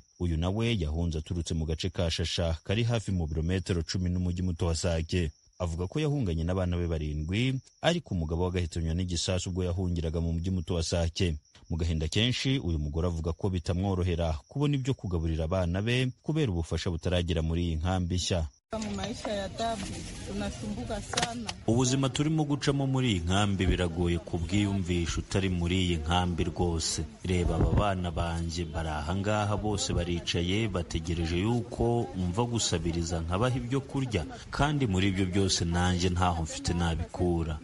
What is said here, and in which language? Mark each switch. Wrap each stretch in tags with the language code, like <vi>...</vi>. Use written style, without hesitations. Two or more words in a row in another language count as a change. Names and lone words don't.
<rw>Uyu nawe yahunze aturutse mu gace ka Shasha kari hafi mu birometero 10 n'umujyi muto wa Sake. Avuga ko yahunganye n'abana be 7, ariko umugabo w'agahitanywa n'igisasu ubwo yahungiraga mu mujyi muto wa Sake. Mu gahinda kenshi uyu mugore avuga ko bitamworohera kubona ibyo kugaburira abana be kubera ubufasha butaragera muri iyi nkambi nshya.</rw> <sw>Mu maisha ya tabu tunasumbuka sana.</sw> <rw>Ubuzima turimo gucamo muri iyi nkambi biragoye kubwiyumvisha utari muri iyi nkambi rwose. Reba aba bana banje bari ahangaha bose baricaye bategereje yuko umva gusabiriza nkabaha ibyo kurya, kandi muri ibyo byose nanjye ntaho mfite nabikura.</rw>